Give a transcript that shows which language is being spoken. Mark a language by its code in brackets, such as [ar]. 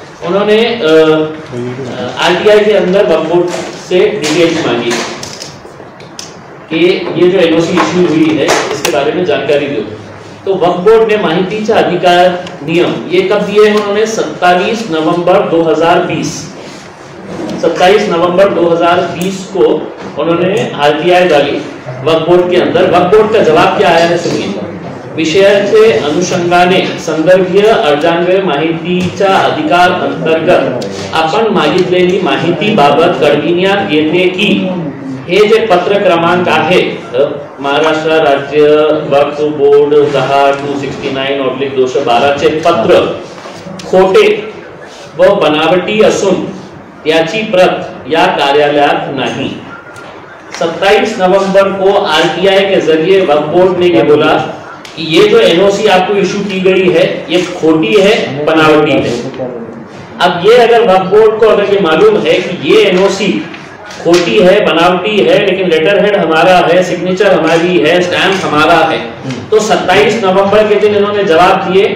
[hi] उन्होंने आरटीआई के अंदर वक्फ बोर्ड से डिटेल्स मांगी कि ये जो एनओसी इशू हुई है इसके बारे में जानकारी दो। तो वक्फ बोर्ड ने [mr] माहितीचा अधिकार नियम [hi] ये कब दिए हैं उन्होंने? 27 नवंबर 2020। 27 नवंबर 2020 को उन्होंने आरटीआई डाली वक्फ बोर्ड के अंदर। वक्फ बोर्ड का जवाब क्या आया है सुनिए। [mr] विषयाचे अनुषंगाने संदर्भीय अर्जान्वये माहितीच्या अधिकार अंतर्गत आपण मागितलेली माहिती बाबत कळविण्यात येते की हे जे पत्र क्रमांक आहे महाराष्ट्र राज्य वक्फ बोर्ड 10/269/212 चे पत्र खोटे व बनावटी असून त्याची प्रत या कार्यालयात नहीं। [hi] 27 नवंबर को आरटीआई के जरिए वक्फ बोर्ड ने ये बोला कि ये जो एनओसी आपको इशू की गई है ये खोटी है, बनावटी है। अब ये अगर वक्फ बोर्ड को अगर ये मालूम है कि ये एनओसी खोटी है, बनावटी है, लेकिन लेटर हेड हमारा है, सिग्नेचर हमारी है, स्टैम्प हमारा है, तो 27 नवंबर के दिन इन्होंने जवाब दिए।